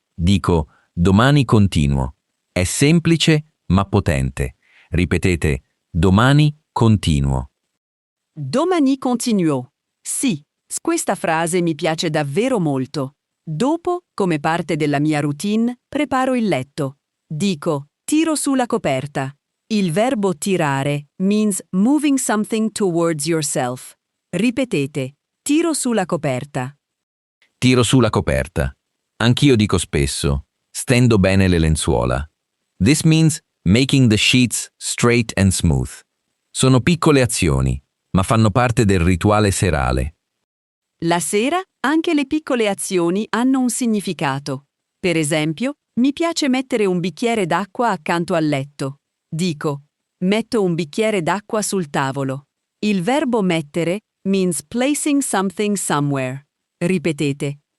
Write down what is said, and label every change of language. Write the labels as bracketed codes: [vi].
[it] Dico, domani continuo. È semplice ma potente. Ripetete, domani continuo. Domani continuo. Sì, questa frase mi piace davvero molto. Dopo, come parte della mia routine, preparo il letto. Dico, tiro su la coperta. Il verbo tirare [en] means moving something towards yourself. [it] Ripetete, tiro su la coperta. Tiro su la coperta. Anch'io dico spesso, stendo bene le lenzuola. [en] This means making the sheets straight and smooth. [it] Sono piccole azioni, ma fanno parte del rituale serale. La sera anche le piccole azioni hanno un significato. Per esempio, mi piace mettere un bicchiere d'acqua accanto al letto. Dico, metto un bicchiere d'acqua sul tavolo. Il verbo mettere [en] means placing something somewhere. [it] Ripetete.